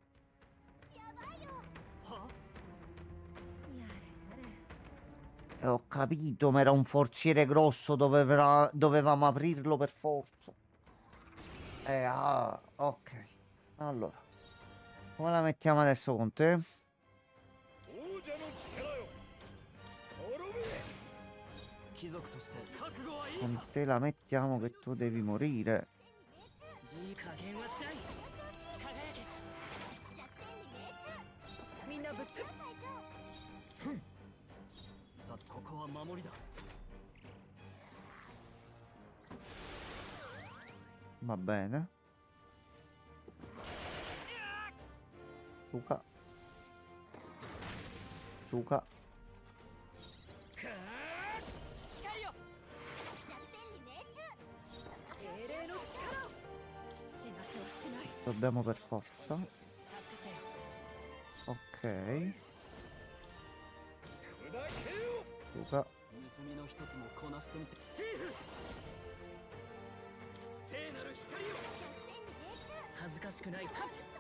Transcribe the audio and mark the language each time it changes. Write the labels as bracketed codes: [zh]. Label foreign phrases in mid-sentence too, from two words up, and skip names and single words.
[ja] は [it] Ho capito, ma era un forziere grosso, dovevamo aprirlo per forza. Ok. Allora, come la mettiamo adesso con te? [ja] 王者の力よ滅べ貴族として覚悟はいい [it] Con te la mettiamo che tu devi morire. [ja] 加減はしない輝けみんなぶつかさここは守りだ [it] Va bene. Suka. Suka. [ja] 光よ英霊の力を死なせはしない [it] Dobbiamo per forza. [ja] 助けて [it] Ok. [ja] 砕けよ [it] Suka. [ja] 盗みの一つもこなしてみせシーフ聖なる光よ恥ずかしくないか